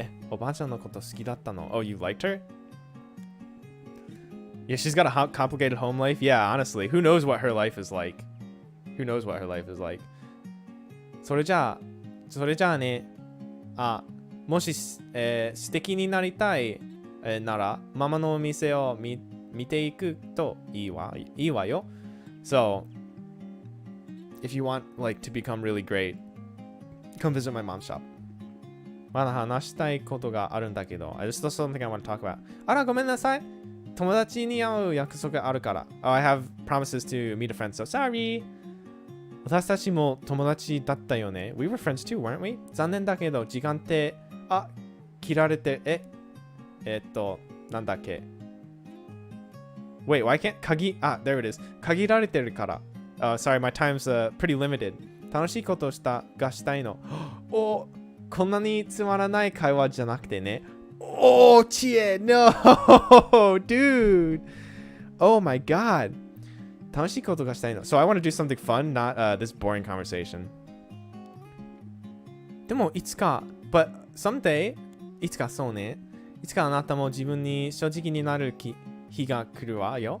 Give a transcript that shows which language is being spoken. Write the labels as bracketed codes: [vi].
[ja] おばあちゃんのこと好きだったの? [en] Oh, you liked her? Yeah, she's got a complicated home life. Yeah, honestly, who knows what her life is like? Who knows what her life is like? [ja] それじゃあね。もし、素敵になりたい、なら、ママのお店を見ていくといいわよ。 [en] So, if you want like to become really great, come visit my mom's shop. [ja] まだ話したいことがあるんだけど、 [en] I just saw something I want to talk about. [ja] あら、ごめんなさい。友達に会う約束があるから。 [en] I have promises to meet a friend, so sorry. [ja] 私たちも友達だったよね。 [en] We were friends too, weren't we? [ja] 残念だけど、時間って、切られて、なんだっけ。 [en] Wait, why can't, there it is. [ja] 限られてるから。 [en] Sorry, my time's pretty limited. [ja] 楽しいことがしたいの。こんなにつまらない会話じゃなくてね。 [en] チエ no! Dude! Oh my god. [ja] 楽しいことがしたいの。 [en] So I want to do something fun, not this boring conversation. [ja] でも、いつか、 [en] but someday, [ja] いつかそうね。いつかあなたも自分に正直になる日が来るわ。